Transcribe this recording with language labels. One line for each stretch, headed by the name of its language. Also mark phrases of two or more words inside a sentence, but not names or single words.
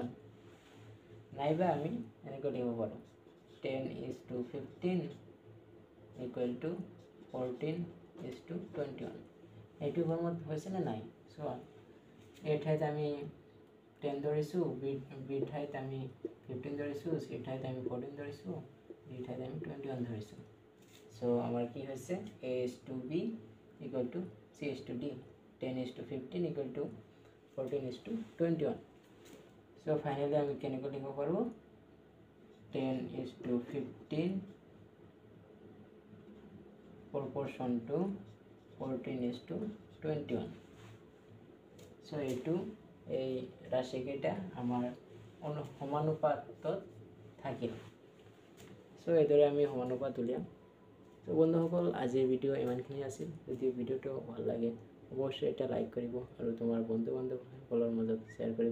Assamese: নাইবা আমি এনেকৈ লিখিব পাৰোঁ 10:15
English: equal to
Assamese: 14:21। এইটো ফৰ্মত হৈছে নে নাই? চোৱা, এই ঠাইত আমি 10 ধৰিছোঁ, বি ঠাইত আমি 15 ধৰিছোঁ, চি ঠাইত আমি 14 ধৰিছোঁ, ডি ঠাইত আমি 21 ধৰিছোঁ। চ' আমাৰ কি হৈছে?
English: A:B equal to C:D, 10:15 equal to 14:21।
Assamese: চ' ফাইনেলি আমি কেনেকৈ লিখিব পাৰোঁ? 10:15
English: proportion to
Assamese: 14:21। চ' এইটো এই ৰাশিকেইটা আমাৰ সমানুপাতত থাকিল। চ' এইদৰে আমি সমানুপাত উলিয়াম। চ' বন্ধুসকল, আজিৰ ভিডিঅ' ইমানখিনি আছিল। যদি ভিডিঅ'টো ভাল লাগে অৱশ্যই এটা লাইক কৰিব আৰু তোমাৰ বন্ধু বান্ধৱসকলৰ মাজত শ্বেয়াৰ কৰিব।